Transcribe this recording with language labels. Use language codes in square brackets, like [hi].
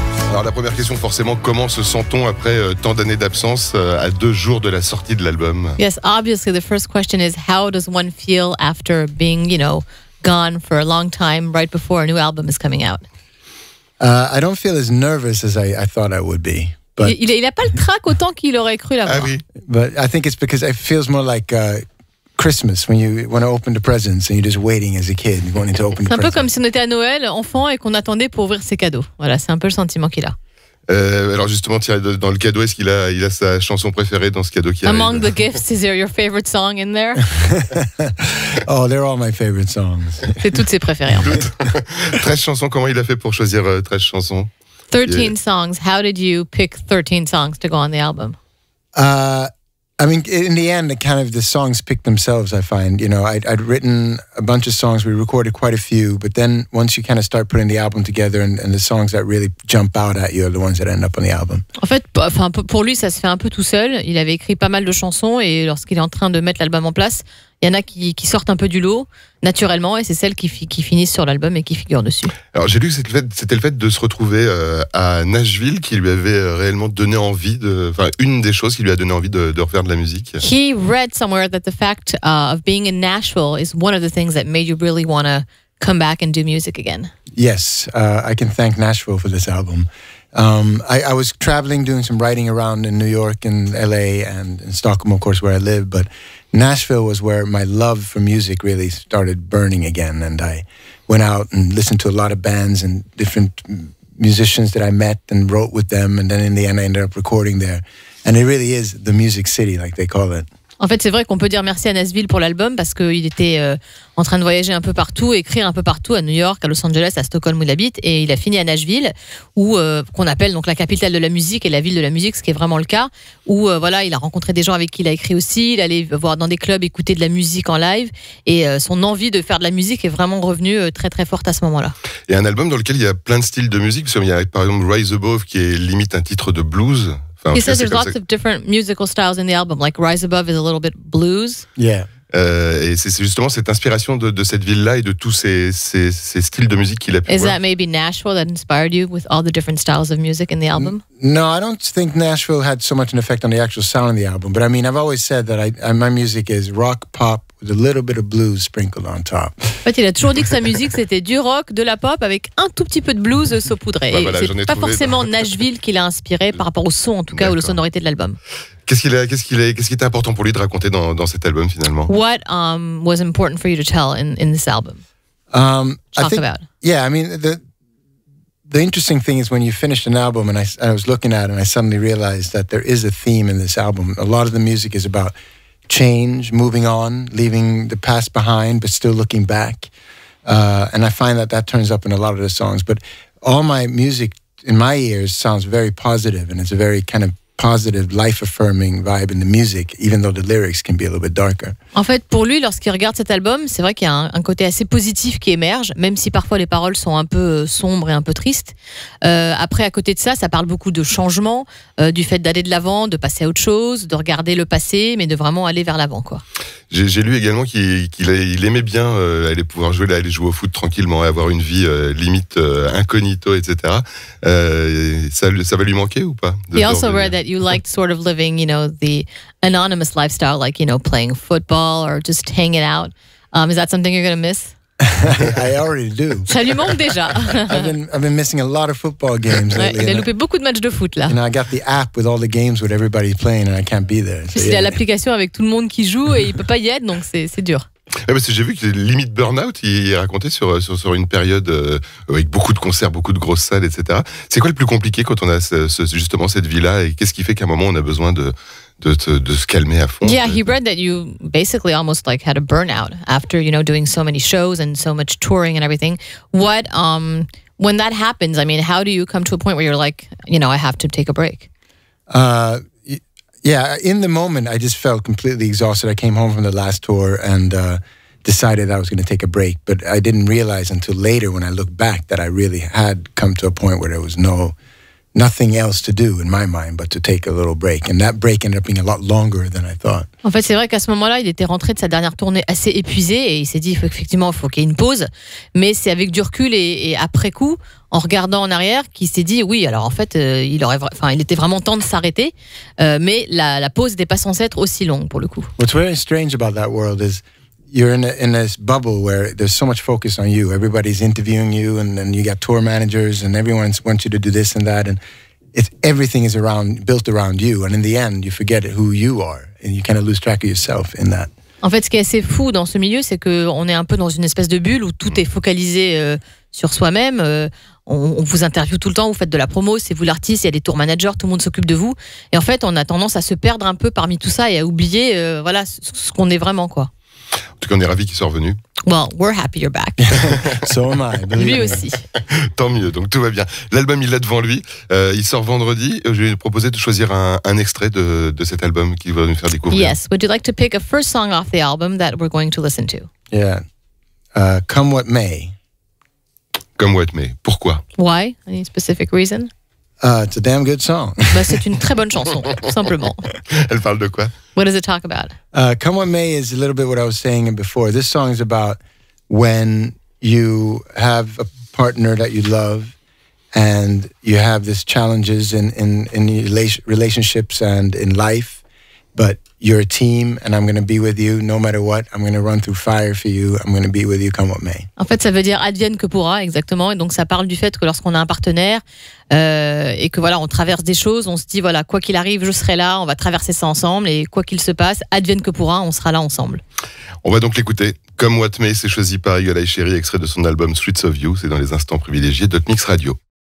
[fr] Alors la première question forcément, comment se sent-on après tant d'années d'absence à 2 jours de la sortie de l'album? [en] Yes, obviously the first question is how does one feel after being, gone for a long time right before a new album is coming out? I don't feel as nervous as I thought I would be. But [fr] Il a pas le trac autant qu'il aurait cru l'avoir. Ah oui. [en] But I think it's because it feels more like Christmas when you want to open the presents and you're just waiting as a kid wanting to open the [fr] C'est un peu [en] presents. [fr] comme si on était à Noël, enfant, et qu'on attendait pour ouvrir ses cadeaux. Voilà, c'est un peu le sentiment qu'il a. Alors justement, Thierry, dans le cadeau, est-ce qu'il a sa chanson préférée dans ce cadeau qui arrive? [en] Among the gifts, is there your favorite song in there? Oh, they're all my favorite songs. [fr] C'est toutes ses préférées. En fait. 13 chansons, comment il a fait pour choisir 13 chansons? [en] 13 songs. How did you pick 13 songs to go on the album? I mean, in the end, the songs pick themselves, I find. I'd written a bunch of songs. We recorded quite a few. But then once you kind of start putting the album together and the songs that really jump out at you are the ones that end up on the album. [fr] En fait, pour lui, ça se fait un peu tout seul. Il avait écrit pas mal de chansons et lorsqu'il est en train de mettre l'album en place, il y en a qui sortent un peu du lot, naturellement, et c'est celles qui finissent sur l'album et qui figurent dessus. Alors j'ai lu que c'était le fait de se retrouver à Nashville qui lui avait réellement donné envie une des choses qui lui a donné envie de refaire de la musique. [en] He read somewhere that the fact of being in Nashville is one of the things that made you really want to come back and do music again. Yes, I can thank Nashville for this album. I was traveling, doing some writing around in New York and LA and in Stockholm, of course, where I live, but Nashville was where my love for music really started burning again, and I went out and listened to a lot of bands and different musicians that I met and wrote with them, and then in the end I ended up recording there. And it really is the music city, like they call it. [fr] En fait, c'est vrai qu'on peut dire merci à Nashville pour l'album parce qu'il était en train de voyager un peu partout, écrire un peu partout, à New York, à Los Angeles, à Stockholm où il habite, et il a fini à Nashville, où qu'on appelle donc la capitale de la musique et la ville de la musique, ce qui est vraiment le cas. Où il a rencontré des gens avec qui il a écrit aussi, il allait voir dans des clubs, écouter de la musique en live, et son envie de faire de la musique est vraiment revenue très très forte à ce moment-là. Et un album dans lequel il y a plein de styles de musique, parce qu'il y a par exemple Rise Above qui est limite un titre de blues. [en] He says there's lots of different musical styles in the album, like Rise Above is a little bit blues. Yeah. [fr] Et c'est justement cette inspiration de cette ville-là et de tous ces styles de musique qu'il a pu [en] Is [fr] voir. [en] that maybe Nashville that inspired you with all the different styles of music in the album? No, I don't think Nashville had so much an effect on the actual sound of the album. But I mean, I've always said that my music is rock, pop, with a little bit of blues sprinkled on top. [fr] En fait, il a toujours dit que sa musique, c'était du rock, de la pop, avec un tout petit peu de blues saupoudré. Bah voilà, c'est pas forcément Nashville qui l'a inspiré par rapport au son, en tout cas, ou aux sonorités de l'album. Qu'est-ce qui était important pour lui de raconter dans cet album finalement? [en] What was important for you to tell in this album? Talk about. Yeah, I mean, the interesting thing is when you finish an album, and I was looking at it, and I suddenly realized that there is a theme in this album. A lot of the music is about change, moving on, leaving the past behind, but still looking back. And I find that turns up in a lot of the songs. But all my music, in my ears, sounds very positive, and it's a very kind of positive, life-affirming vibe in the music, even though the lyrics can be a little bit darker. [fr] En fait, pour lui, lorsqu'il regarde cet album, c'est vrai qu'il y a un côté assez positif qui émerge, même si parfois les paroles sont un peu sombres et un peu tristes. Après, à côté de ça, ça parle beaucoup de changement, du fait d'aller de l'avant, de passer à autre chose, de regarder le passé, mais de vraiment aller vers l'avant, quoi. J'ai lu également qu'il aimait bien aller jouer au foot tranquillement, avoir une vie limite incognito, etc. Ça va lui manquer ou pas? [en] He also read that you liked sort of living, the anonymous lifestyle, like, playing football or just hanging out. Is that something you're going to miss? I already do. [fr] Ça lui manque déjà. [en] I've been missing a lot of football games lately. [fr] Il a loupé beaucoup de matchs de foot là. [en] I got the app with all the games with everybody playing and I can't be there. So, [fr] il a l'application avec tout le monde qui joue et il peut pas y être, donc c'est dur. Parce que j'ai vu que limite burn-out, il racontait sur une période avec beaucoup de concerts, beaucoup de grosses salles, etc. C'est quoi le plus compliqué quand on a justement cette vie-là, et qu'est-ce qui fait qu'à un moment on a besoin se calmer à fond. [en] Yeah, he read that you basically almost like had a burnout after, doing so many shows and so much touring and everything. What, when that happens, I mean, how do you come to a point where you're like, I have to take a break? Yeah, in the moment, I just felt completely exhausted. I came home from the last tour and decided I was going to take a break. But I didn't realize until later when I looked back that I really had come to a point where there was nothing else to do in my mind but to take a little break. And that break ended up being a lot longer than I thought. [fr] En fait, c'est vrai qu'à ce moment-là, il était rentré de sa dernière tournée assez épuisé et il s'est dit effectivement, il faut qu'il y ait une pause. Mais c'est avec du recul et après coup, en regardant en arrière, qu'il s'est dit oui, alors en fait, il était vraiment temps de s'arrêter. Mais la pause n'était pas censée être aussi longue pour le coup. [en] What's very strange about that world is you're in this bubble where there's so much focus on you. Everybody's interviewing you, and then you got tour managers, and everyone wants you to do this and that, and everything is built around you. And in the end, you forget who you are, and you kind of lose track of yourself in that. [fr] En fait, ce qui est assez fou dans ce milieu, c'est qu'on est un peu dans une espèce de bulle où tout est focalisé sur soi-même. On vous interviewe tout le temps, vous faites de la promo, c'est vous l'artiste, il y a des tour managers, tout le monde s'occupe de vous. Et en fait, on a tendance à se perdre un peu parmi tout ça et à oublier ce qu'on est vraiment, quoi. En tout cas, on est ravis qu'il soit revenu. [en] Well, we're happy you're back. So am I. [fr] Lui aussi. Tant mieux, donc tout va bien. L'album, il l'a devant lui. Il sort vendredi. Je vais lui proposer de choisir un extrait de cet album qu'il va nous faire découvrir. [en] Yes. Would you like to pick a first song off the album that we're going to listen to? Yeah. Come What May. [fr] Come What May. Pourquoi? [en] Why? Any specific reason? It's a damn good song. [fr] C'est une très bonne chanson, tout simplement. Elle parle de quoi? [en] What does it talk about? Come What May is a little bit what I was saying before. This song is about when you have a partner that you love and you have these challenges in relationships and in life, but you're a team and I'm going to be with you no matter what. I'm going to run through fire for you. I'm going to be with you come what may. [fr] En fait, ça veut dire advienne que pourra, exactement. Et donc, ça parle du fait que lorsqu'on a un partenaire et que on traverse des choses, on se dit quoi qu'il arrive, je serai là, on va traverser ça ensemble et quoi qu'il se passe, advienne que pourra, on sera là ensemble. On va donc l'écouter. Come What May, c'est choisi par Eagle Cherry, extrait de son album Streets of You. C'est dans les Instants Privilégiés d'Hotmixradio.